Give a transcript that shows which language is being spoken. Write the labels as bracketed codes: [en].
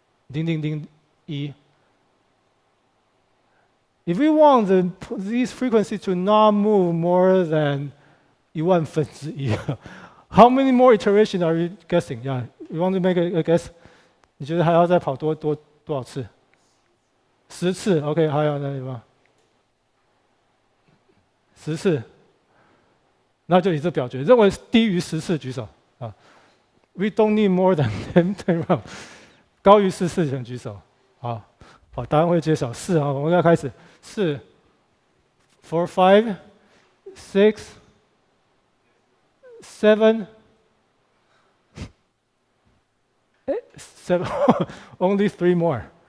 [en] Ding, ding, ding, E. If we want these frequencies to not move more than 1 [zh] 分之一, [en] how many more iterations are you guessing? Yeah, you want to make a guess? [zh] 你觉得还要再跑多少次？10次 ，OK， 还有那什么？10次。那就以这表决，认为低于10次举手啊。 [en] We don't need more than 10 rounds， [zh] 高于10次请举手。好，答案会揭晓。4啊，我们要开始。4 4 5 6 7 7 [en] only 3 more.